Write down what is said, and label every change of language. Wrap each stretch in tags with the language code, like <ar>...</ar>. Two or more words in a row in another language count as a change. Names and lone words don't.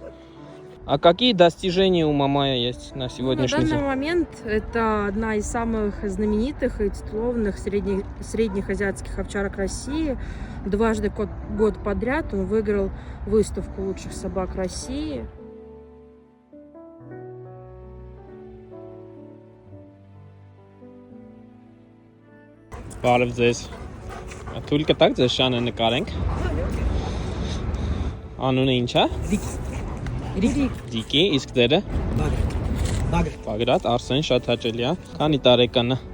<ru>90. А какие достижения у Мамая есть на На сегодняшний данный день? момент это одна из самых знаменитых и титулованных средних азиатских овчарок России. Дважды год подряд он выиграл выставку лучших собак России.</ru> <hy>Բարև ձեզ։ Թույլ կտակ ձեզ շանը նկարենք։ Անունը ինչ է։ Դիկի, իսկ դերը։ Բագրատ, Արսեն, շատ հաճելի է։ Քանի տարեկան է։</hy>